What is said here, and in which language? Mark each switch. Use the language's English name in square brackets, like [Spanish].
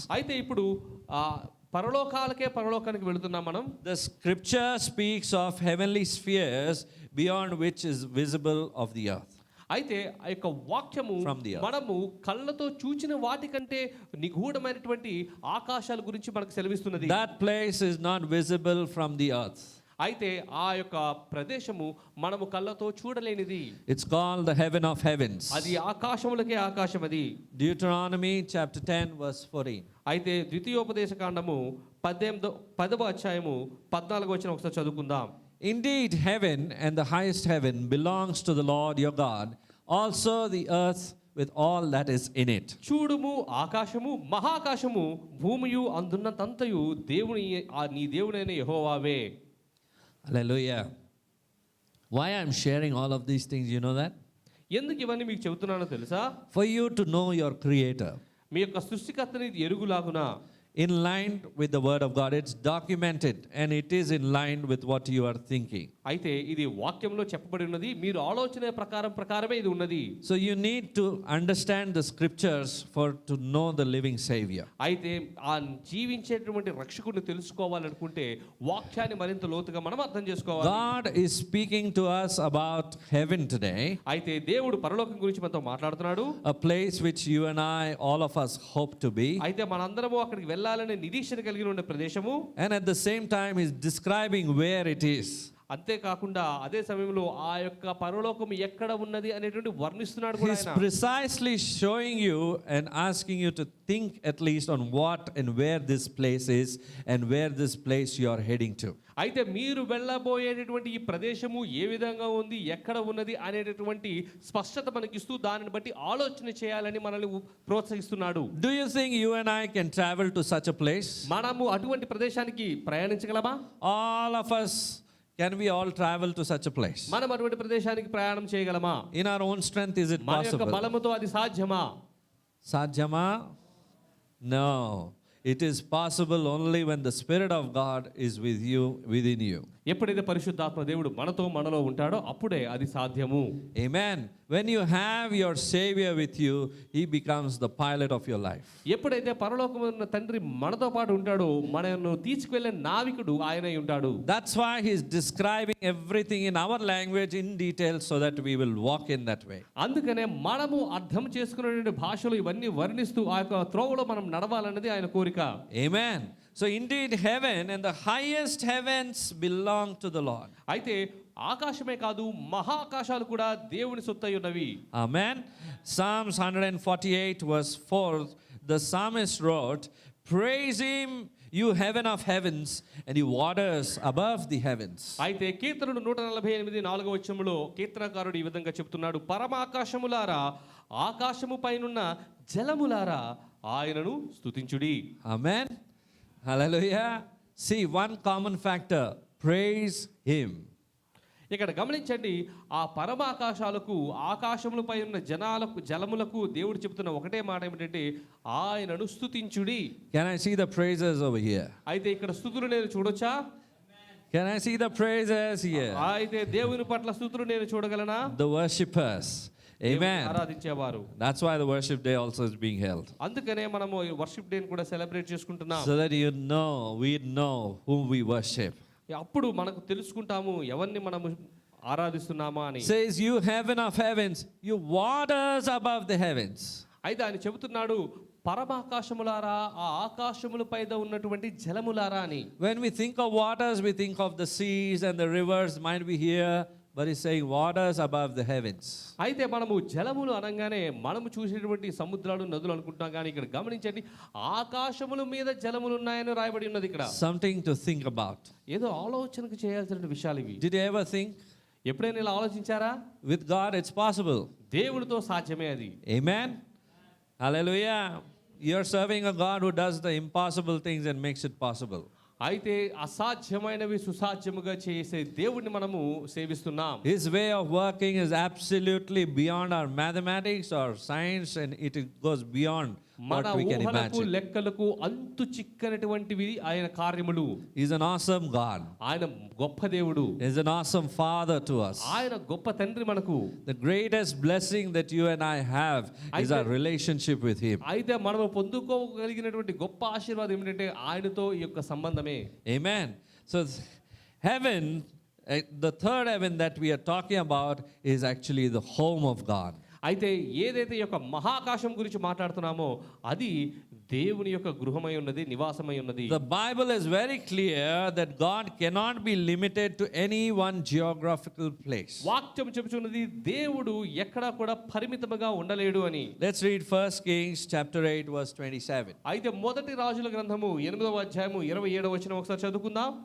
[Telugu] అయితే ఇప్పుడు పరలోకానికి వెళుతున్నాం మనం. [English] The scripture speaks of heavenly spheres beyond which is visible of the earth. [Telugu] అయితే ఆ యొక్క వాక్యము మనము కళ్ళతో చూచిన వాటికంటే నిగూఢమైనటువంటి ఆకాశాల గురించి మనకు సెలవిస్తున్నది. [English] That place is not visible from the earth. [Telugu] అయితే ఆ యొక్క ప్రదేశము మనము కళ్ళతో చూడలేనిది. [English] It's called the heaven of heavens. [Telugu] అది ఆకాశములకే ఆకాశం అది. [English] Deuteronomy chapter 10 verse 14. [Telugu] అయితే ద్వితీయోపదేశ కాండము 10వ అధ్యాయము 14వ వచనం ఒకసారి చదువుకుందాం. [English] Indeed, heaven and the highest heaven belongs to the Lord your God, also the earth with all that is in it. [Telugu] చూడుము, ఆకాశము మహాకాశము భూమియు అందున్నతంతయు నీ దేవుడైన యెహోవావే. [English] Hallelujah. Why I'm sharing all of these things, you know that? [Telugu] ఎందుకు ఇవన్నీ మీకు చెబుతున్నానో తెలుసా? [English] For you to know your creator. [Telugu] మీ యొక్క సృష్టికర్తని ఎరుగులాగునా. [English] In line with the word of God, it's documented and it is in line with what you are thinking. [Telugu] అయితే ఇది వాక్యంలో చెప్పబడి ఉన్నది, మీరు ఆలోచన ప్రకారమే ఇది ఉన్నది. [English] So you need to understand the scriptures for to know the living savior. [Telugu] అయితే ఆ జీవించేటువంటి రక్షకుడిని తెలుసుకోవాలనుకుంటే వాక్యాన్ని మరింత లోతుగా మనం అర్థం చేసుకోవాలి. [English] God is speaking to us about heaven today. [Telugu] అయితే దేవుడు పరలోకం గురించి మనతో మాట్లాడుతున్నాడు. [English] A place which you and I, all of us, hope to be. [Telugu] అయితే మనందరము అక్కడికి వెళ్ళాలనే నిరీక్షణ కలిగి ఉన్న ప్రదేశము. [English] And at the same time is describing where it is. [Telugu] అంతేకాకుండా అదే సమయంలో ఆ యొక్క పరలోకం ఎక్కడ ఉన్నది అనేటువంటి వర్ణిస్తున్నాడు కూడా [English] He's [Telugu] ఆయన. [English] precisely showing you and asking you to think at least on what and where this place is and where this place you are heading to. [Telugu] అయితే మీరు వెళ్ళబోయేటటువంటి ఈ ప్రదేశము ఏ విధంగా ఉంది, ఎక్కడ ఉన్నది అనేటటువంటి స్పష్టత మనకిస్తూ దానిని బట్టి ఆలోచన చేయాలని మనల్ని ప్రోత్సహిస్తున్నాడు. [English] Do you think you and I can travel to such a place? [Telugu] మనము అటువంటి ప్రదేశానికి ప్రయాణించగలమా? [English] All of us, can we all travel to such a place? [Telugu] మనం అటువంటి ప్రదేశానికి ప్రయాణం చేయగలమా? [English] In our own strength, is it [Telugu] మన యొక్క [English] possible? [Telugu] బలముతో అది సాధ్యమా? Sajjama? [English] No. It is possible only when the Spirit of God is with you, within you. [Telugu] ఎప్పుడైతే పరిశుద్ధాత్మ దేవుడు మనలో ఉంటాడో అప్పుడే అది సాధ్యము. [English] Amen. When you have your Savior with you, He becomes the pilot of your life. [Telugu] ఎప్పుడైతే పరలోకమున్న తండ్రి మనతో పాటు ఉంటాడో మనను తీసుకువెళ్ళే నావికుడు ఆయనై ఉంటాడు. [English] That's why He's describing everything in our language in detail so that we will walk in that way. [Telugu] అందుకనే మనము అర్థం చేసుకునేటువంటి భాషలో ఇవన్నీ వర్ణిస్తూ ఆ యొక్క త్రోవలో మనం నడవాలన్నది ఆయన కోరిక. [English] Amen. So indeed heaven and the highest heavens belong to the Lord. [Telugu] అయితే ఆకాశమే కాదు మహాకాశాలు కూడా దేవుని సొత్తై ఉన్నవి. [English] Amen. Psalms 148 verse 4, the psalmist wrote, "Praise Him, you heaven of heavens, and you waters above the heavens." [Telugu] అయితే కీర్తనలు 148 4వ వచనంలో కీర్తనకారుడు ఈ విధంగా చెప్తున్నాడు, పరమాకాశములారా ఆకాశము పైనున్న జలములారా ఆయనను స్తుతించుడి. [English] Amen. Hallelujah. See, one common factor, praise Him. [Telugu] ఇక్కడ గమనించండి, ఆ పరమాకాశాలకు ఆకాశములపై ఉన్న జలములకు దేవుడు చెప్తున్న ఒకటే మాట ఏమిటంటే ఆయనను స్తుతించుడి. [English] Can I see the praises over here? [Telugu] అయితే ఇక్కడ స్తుతులు నేను చూడొచ్చా? [English] Can I see the praises here? [Telugu] అయితే దేవుని పట్ల స్తుతులు నేను చూడగలనా? [English] The worshippers. Amen. [Telugu] ఆరాధించేవారు. [English] That's why the worship day also is being held. [Telugu] అందుకనే మనము వర్షిప్ డే కూడా సెలబ్రేట్ చేసుకుంటున్నాం. [English] So that you know, we know whom we worship. [Telugu] అప్పుడు మనకు తెలుసుకుంటాము ఎవరిని మనము ఆరాధిస్తున్నామా అని. [English] Says, you heaven of heavens, you waters above the heavens. [Telugu] అయితే ఆయన చెబుతున్నాడు పరమాకాశములారా ఆ ఆకాశములపై ఉన్నటువంటి జలములారా అని. [English] When we think of waters, we think of the seas and the rivers might be here, but he's saying waters above the heavens. [Telugu] అయితే మనము జలములు అనగానే మనము చూసేటువంటి సముద్రాలు నదులు అనుకుంటాం, కానీ ఇక్కడ గమనించండి ఆకాశముల మీద జలములు ఉన్నాయని రాయబడి ఉన్నది ఇక్కడ. [English] Something to think about. [Telugu] ఏదో ఆలోచనకు చేయాల్సిన విషయాలు ఇవి. [English] Did you ever think? [Telugu] ఎప్పుడైనా ఇలా ఆలోచించారా? [English] With God it's possible. [Telugu] దేవుడితో సాధ్యమే అది. [English] Amen. Hallelujah. You're serving a God who does the impossible things and makes it possible. [Telugu] అయితే అసాధ్యమైనవి సుసాధ్యముగా చేసే దేవుడిని మనము సేవిస్తున్నాం. [English] His way of working is absolutely beyond our mathematics or science, and it goes beyond what [Telugu] మన [English] we can [Telugu] ఊహలకు [English] imagine. [Telugu] లెక్కలకు అంతు చిక్కనటువంటివి ఆయన కార్యములు. [English] He's an awesome God. [Telugu] ఆయన గొప్ప దేవుడు. [English] He's an awesome Father to us. [Telugu] ఆయన గొప్ప తండ్రి మనకు. [English] The greatest blessing that you and I have is our relationship with Him. [Telugu] అయితే మనము పొందుకోగలిగినటువంటి గొప్ప ఆశీర్వాదం ఏమిటంటే ఆయనతో ఈ యొక్క సంబంధమే. [English] Amen. So heaven, the third heaven that we are talking about is actually the home of God. [Telugu] అయితే ఏదైతే ఈ యొక్క మహాకాశం గురించి మాట్లాడుతున్నామో అది దేవుని యొక్క గృహమై ఉన్నది, నివాసమై ఉన్నది. [English] The Bible is very clear that God cannot be limited to any one geographical place. [Telugu] వాక్యం చెబుతున్నది దేవుడు ఎక్కడా కూడా పరిమితముగా ఉండలేడు అని. [English] Let's read 1 Kings chapter 8 verse 27. [Telugu] అయితే మొదటి రాజుల గ్రంథము 8వ అధ్యాయము 27వ వచనం ఒకసారి చదువుకుందాం.